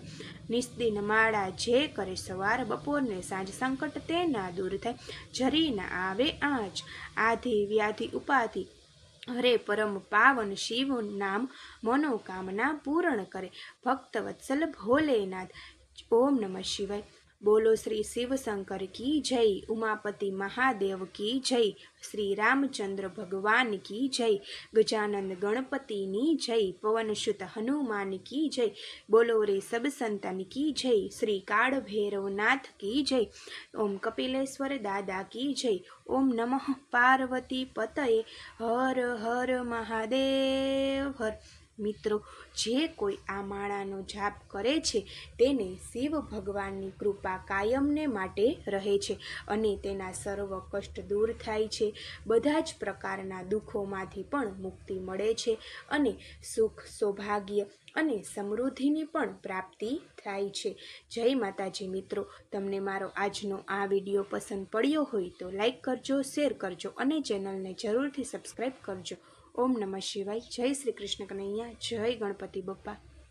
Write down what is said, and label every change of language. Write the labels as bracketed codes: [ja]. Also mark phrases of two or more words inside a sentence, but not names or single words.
[gu] નિસ્દિન માળા જે કરે સવાર બપોરને સાંજ સંકટ તેના દૂર થાય જરી ના આવે આંચ. આધિ વ્યાધિ ઉપાધિ હરે પરમ પાવન શિવ નામ મનોકામના પૂર્ણ કરે ભક્ત વત્સલ ભોલેનાથ. [sa] ઓમ નમઃ શિવાય. [hi] बोलो श्री शिव शंकर की जय, उमापति महादेव की जय, श्री रामचंद्र भगवान की जय, गजानंद गणपति नी जय, पवनसुत हनुमान की जय, बोलो रे सब संतन की जय, श्री काल भैरवनाथ की जय, ओम कपिलेश्वर दादा की जय, [sa] ओम नमः पार्वती पतये, [hi] हर हर महादेव हर। [gu] મિત્રો, જે કોઈ આ માળાનો જાપ કરે છે તેને શિવ ભગવાનની કૃપા કાયમને માટે રહે છે અને તેના સર્વ કષ્ટ દૂર થાય છે, બધા જ પ્રકારના દુઃખોમાંથી પણ મુક્તિ મળે છે અને સુખ, સૌભાગ્ય અને સમૃદ્ધિની પણ પ્રાપ્તિ થાય છે। જય માતાજી। મિત્રો, તમને મારો આજનો આ વિડીયો પસંદ પડ્યો હોય તો લાઈક કરજો, શેર કરજો અને ચેનલને જરૂરથી સબસ્ક્રાઈબ કરજો। [sa] ओम नमः शिवाय। [hi] जय श्री कृष्ण कन्हैया। जय गणपति बप्पा।